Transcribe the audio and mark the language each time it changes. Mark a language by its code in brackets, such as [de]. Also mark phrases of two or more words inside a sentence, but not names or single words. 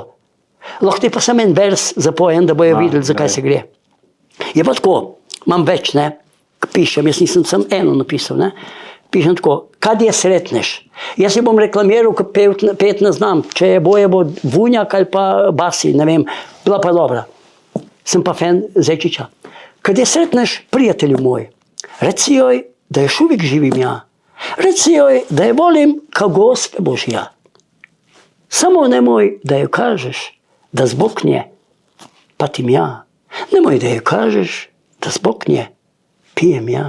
[sl] Lahko ti pa sem en vers zapojem, da bojo videli, zakaj se gre. Je pa tako, imam več, ne, pišem, jaz nisem sem eno napisal, ne. Pišem tako, kad je sretneš. Jaz si bom reklamiral, ko pet ne znam, če je boje bo Vunjak ali pa Basi, ne vem, bila pa dobra. Sem pa fan Zečiča. [hr] Kad je sretneš, prijatelju moj, reci joj, da još uvijek živim ja. Reci joj, da je volim kao gospe Božja. Samo nemoj da joj kažeš da zbog nje patim ja. Nemoj da joj kažeš da zbog nje pijem ja.